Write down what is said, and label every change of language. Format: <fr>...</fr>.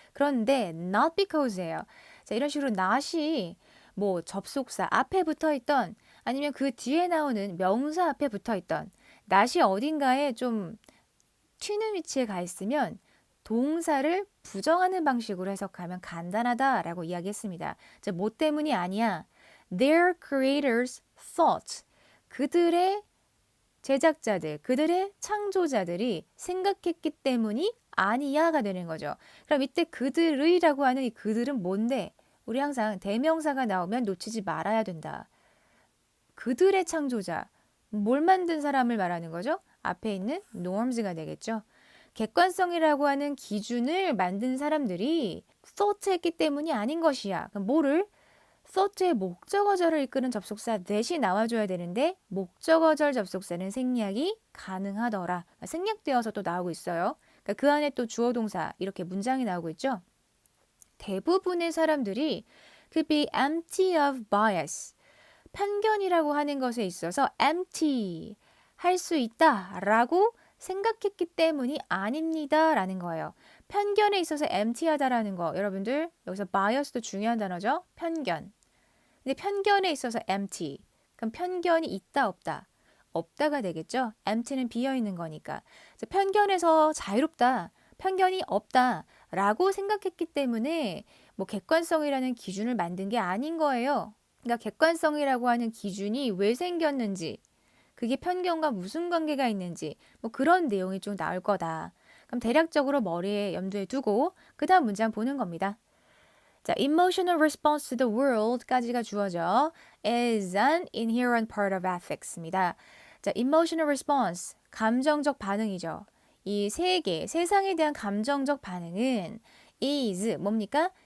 <ko>그런데 not because예요. 자, 이런 식으로 not이 뭐 접속사 앞에 붙어 있던 아니면 그 뒤에 나오는 명사 앞에 붙어 있던 not이 어딘가에 좀 튀는 위치에 가 있으면 동사를 부정하는 방식으로 해석하면 간단하다라고 이야기했습니다. 뭐 때문이 아니야.</ko> <en>Their creators thought.</en> <ko>그들의 제작자들, 그들의 창조자들이 생각했기 때문이 아니야가 되는 거죠. 그럼 이때 그들의라고 하는 이 그들은 뭔데? 우리 항상 대명사가 나오면 놓치지 말아야 된다. 그들의 창조자, 뭘 만든 사람을 말하는 거죠? 앞에 있는 norms가 되겠죠. 객관성이라고 하는 기준을 만든 사람들이 thought했기 때문이 아닌 것이야. 그럼 뭐를? thought의 목적어절을 이끄는 접속사 that이 나와줘야 되는데 목적어절 접속사는 생략이 가능하더라. 생략되어서 또 나오고 있어요. 그러니까 그 안에 또 주어 동사 이렇게 문장이 나오고 있죠. 대부분의 사람들이</ko> <en>could be empty of bias.</en> <ko>편견이라고 하는 것에 있어서 empty 할 수 있다라고 생각했기 때문이 아닙니다라는 거예요. 편견에 있어서 empty하다라는 거 여러분들 여기서 bias도 중요한 단어죠. 편견. 근데 편견에 있어서 empty. 그럼 편견이 있다 없다. 없다가 되겠죠. empty는 비어 있는 거니까. 그래서 편견에서 자유롭다. 편견이 없다라고 생각했기 때문에 뭐 객관성이라는 기준을 만든 게 아닌 거예요. 그러니까 객관성이라고 하는 기준이 왜 생겼는지, 그게 편견과 무슨 관계가 있는지, 뭐 그런 내용이 좀 나올 거다. 그럼 대략적으로 머리에 염두에 두고 그 다음 문장 보는 겁니다.</ko> <en>자, emotional response to the world</en> <ko>까지가 주어져</ko> <en>is an inherent part of ethics입니다.</en> <ko>자, emotional response, 감정적 반응이죠. 이 세상에 대한 감정적 반응은 is 뭡니까?</ko>